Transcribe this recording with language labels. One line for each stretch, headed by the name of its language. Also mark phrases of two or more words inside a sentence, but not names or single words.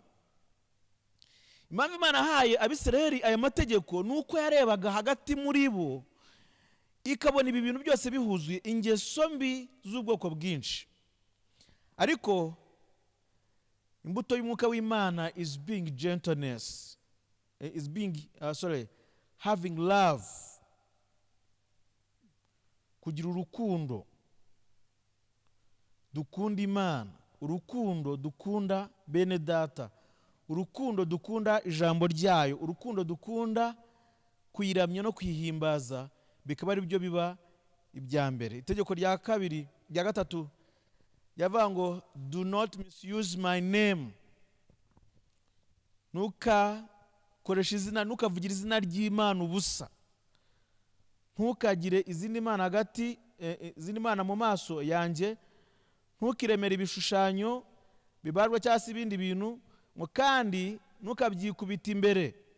Kinyarwanda: Impamvu Imana yahaye Abisirayeli aya mategeko nuko yarebaga hagati muri bo ikabona ibi bintu byose bihuzuye ingeso mbi z'ubwoko bwinshi. Ariko imbuto y'umwuka w'Imana
English: is being gentleness, is being having love,
Kinyarwanda: kugira urukundo. Dukunda Imana, urukundo dukunda bene data, urukundo dukunda ijambo ryayo, urukundo dukunda kuyiramya no kwihimbaza, bikaba ari byo biba ibya mbere. Itegeko rya kabiri, rya gatatu yavuga ngo
English: do not misuse my name.
Kinyarwanda: Ntukakoresha izina, ntukavugira izina ry'Imana ubusa. Ntukagire izindi mana hagati, izindi mana mu maso yanjye. Ntukiremere ibishushanyo bibarwa cyangwa se ibindi bintu, kandi ntukabyikubita imbere.